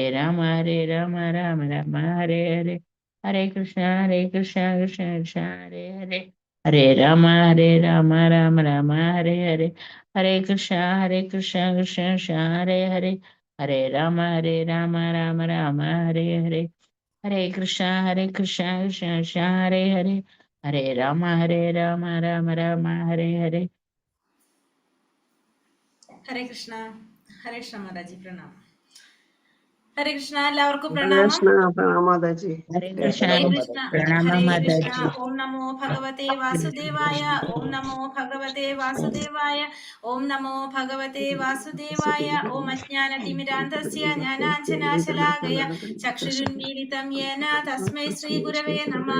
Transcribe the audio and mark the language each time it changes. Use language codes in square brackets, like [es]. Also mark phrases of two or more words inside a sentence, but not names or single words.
[sa] രാമ രാമ രാമ ഹരേ ഹരേ, ഹരേ കൃഷ്ണ കൃഷ്ണ കൃഷ്ണ ഹരേ ഹരേ, ഹരേ രാമ രാമ രാമ ഹരേ ഹരേ, ഹരേ കൃഷ്ണ കൃഷ്ണ കൃഷ്ണ ഹരേ ഹരേ, ഹരേ രാമ രാമ രാമ ഹരേ ഹരേ, ഹരേ കൃഷ്ണ കൃഷ്ണ കൃഷ്ണ ഹരേ ഹരേ, ഹരേ രാമ രാമ രാമ ഹരേ ഹരേ. [ml] ഹരേ കൃഷ്ണ. ഹരേ കൃഷ്ണ മാതാജി, പ്രണാമം. ഹരേ കൃഷ്ണ, എല്ലാവർക്കും പ്രണാമം. ഹരേ കൃഷ്ണ ഹരേ കൃഷ്ണ. [sa] ഓം നമോ ഭഗവതേ വാസുദേവായ, ഓം നമോ ഭഗവതേ വാസുദേവായ, ഓം നമോ ഭഗവതേ വാസുദേവായ. ഓം അജ്ഞാനതിമിരാന്ധസ്യ ജ്ഞാനാഞ്ജനാശലാകയ ചക്ഷുരുന്മീലിതം യേന തസ്മൈ ശ്രീ ഗുരവേ നമഃ.